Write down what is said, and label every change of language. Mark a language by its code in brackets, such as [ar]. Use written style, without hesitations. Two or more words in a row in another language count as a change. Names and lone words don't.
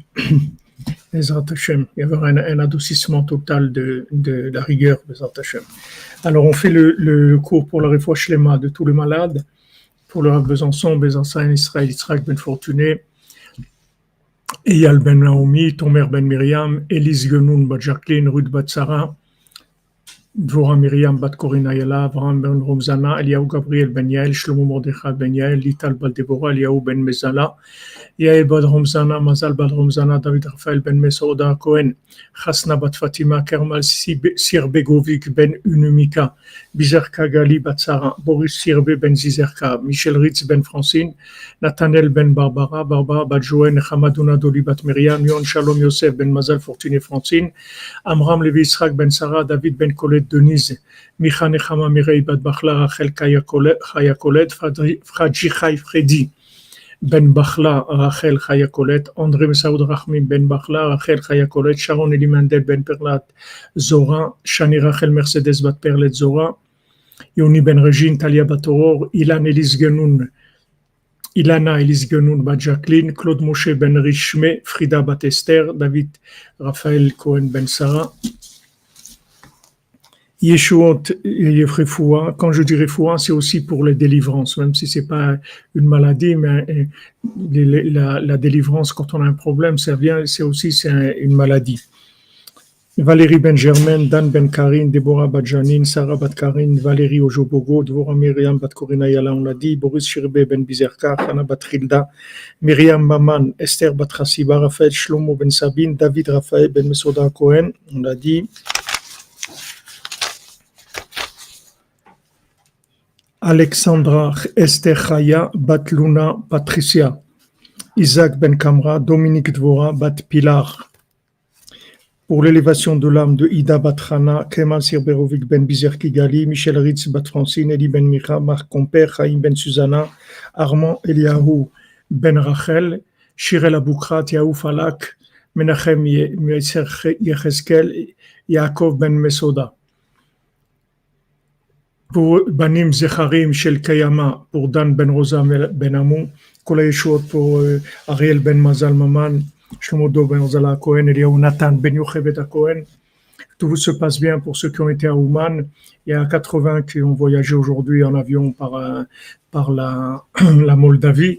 [he] Bezat Hashem, [fr] il y aura un adoucissement total de la rigueur, [he] Bezat Hashem. [fr] Alors on fait le cours pour la [he] Refoua Shlema [fr] de tous les malades, pour le Rav Besançon, Besançon, Israël, Yitzhak Ben Fortuné, Eyal Ben Naomi, Tomer Ben Miriam, Elise Genoun Bat Jacqueline, Ruth Bat Sarah, Dvorah Miriam Bat Corina Yala, Avraham Ben Romzana, Eliaou Gabriel Ben Yael, Shlomo Mordechai Ben Yael, Lital Bat Deborah, Eliaou Ben Mezala, Yael Bat Romzana, Mazal Bat Romzana, David Raphaël Ben Mesoda Cohen, Chasna Bat Fatima, Kermal Sirbegovic Ben Unumika, Bizerka Gali Bat Sarah, Boris Sirbe Ben Zizerka, Michel Ritz Ben Francine, Nathaniel Ben Barbara, Barbara Bat Joen, Hamadouna Doli Bat Myriam, Yon Shalom Yosef Ben Mazal Fortuné Francine, Amram Levi Israq Ben Sarah, David Ben Colette Denise, Micha Nechama Mirei Bat Bachla, Rachel Chaya Colette, Fradji Chai Fredi Ben Bachla, Rachel Chaya Colette, André Messaoud Rachmim Ben Bachla, Rachel Chaya Colette, Sharon Elimandel Ben Perlat Zora, Shani Rachel Mercedes Bat Perlet Zora, Yoni Ben Regine Talia Bat Aurore, Ilana Elise Genoun Bat Jacqueline, Claude Moshe Ben Richme, Frida Bat Esther, David Raphaël Cohen Ben Sarah, [he] Yeshuot Yefrefoua. [fr] Quand je dis Refoua, c'est aussi pour les délivrances, même si c'est pas une maladie, mais la délivrance, quand on a un problème, c'est aussi une maladie. Valérie Ben Germaine, Dan Ben Karine, Déborah Bat Janine, Sarah Bat Karine, Valérie Ojobogo, Dvorah Myriam Bat Corina Yala, on l'a dit, Boris Shirbe Ben Bizerka, Hana Bat Hilda, Myriam Maman, Esther Bat Chassiba, Raphaël Shlomo Ben Sabine, David Raphaël Ben Mesoda Cohen, on l'a dit. Alexandra Esther Chaya, Bat Luna Patricia, Isaac Ben Kamra, Dominique Dvorah, Bat Pilar. Pour l'élévation de l'âme de Ida Bat Hana, Kemal Sirberovic Ben Bizer Kigali, Michel Ritz Bat Francine, Eli Ben Micha, Marc Comper, Chaim Ben Susanna, Armand Eliahu Ben Rachel, Shirel Aboukrat, Yaou Falak, Menachem Yecheskel, Yaakov Ben Mesoda. Pour [he] Banim Zecharim Shel Kayama, [fr] pour Dan Ben Rosa Ben Amou, [he] Kola Yeshuot [fr] pour Ariel Ben Mazal Maman, Shlomodo Ben Ozala Cohen, Eliaou Nathan Ben Yochevet Cohen. Tout se passe bien pour ceux qui ont été à Ouman. Il y a 80 qui ont voyagé aujourd'hui en avion par la Moldavie.